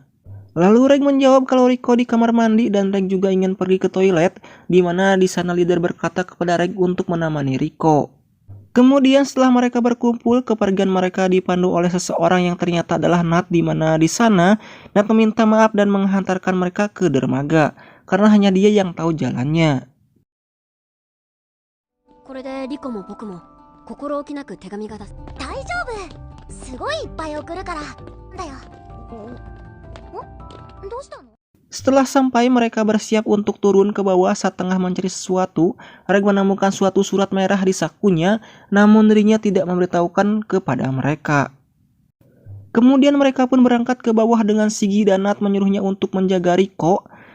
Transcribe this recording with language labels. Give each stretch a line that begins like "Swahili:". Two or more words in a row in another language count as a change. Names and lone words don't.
Indonesian: Lalu Reg menjawab kalau Riko di kamar mandi dan Reg juga ingin pergi ke toilet, di mana di sana leader berkata kepada Reg untuk menemani Riko. Kemudian setelah mereka berkumpul, kepergian mereka dipandu oleh seseorang yang ternyata adalah Nat, di mana di sana Nat meminta maaf dan menghantarkan mereka ke dermaga karena hanya dia yang tahu jalannya.
Japanese: これでリコも僕も心置きなく手紙が出す。大丈夫。すごいいっぱい送るからだよ。どうしたの？
Indonesian: Setelah sampai, mereka bersiap untuk turun ke bawah. Saat tengah mencari sesuatu, Reg menemukan suatu surat merah di sakunya, namun dirinya tidak memberitahukan kepada mereka. Kemudian mereka pun berangkat ke bawah dengan Shiggy dan Nat menyuruhnya untuk menjaga Riko.